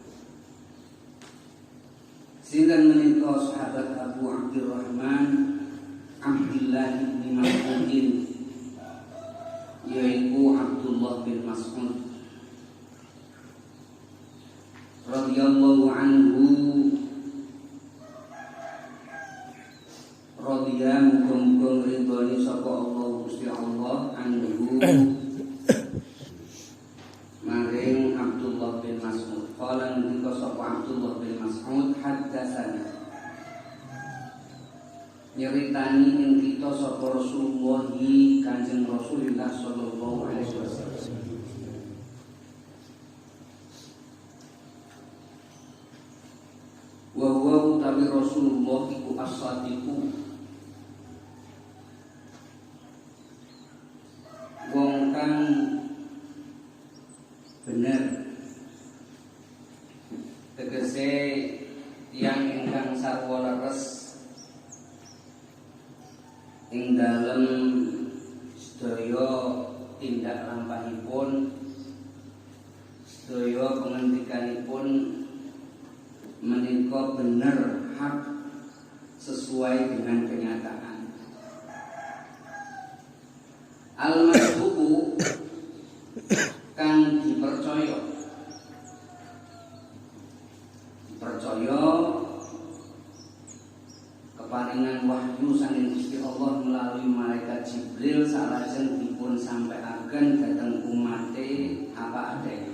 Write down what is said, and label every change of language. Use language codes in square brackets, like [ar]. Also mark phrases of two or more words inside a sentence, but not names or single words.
[jv] Sinten menika sahabat Abu Abdurrahman Abdillah bin Mas'ud, yaitu Abdullah bin Mas'ud [ar] رضي الله عنه. [jv] Radhiya muga-muga ridhoni sapa Allah Gusti Allah anhu maring Abdullah bin Mas'ud. Qala ngendika sapa Abdullah bin Mas'ud, haddatsana nyeritani ing kita sapa Rasulullah Kanjeng Rasulullah [ar] صلى الله عليه وسلم. وهو [jv] utawi Rasulullah iku as-sadiqu, wong kang bener, tegese tiyang ingkang sarwa leres ing dalem sedaya tindak lampahipun, sedaya pengendikanipun menika bener hak [id] sesuai dengan kenyataan. [jv] Al-masduqu kang dipercaya keparingan wahyu saking Gusti Allah melalui malaikat Jibril salajeng dipun sampaiaken dhateng umate apa adanya.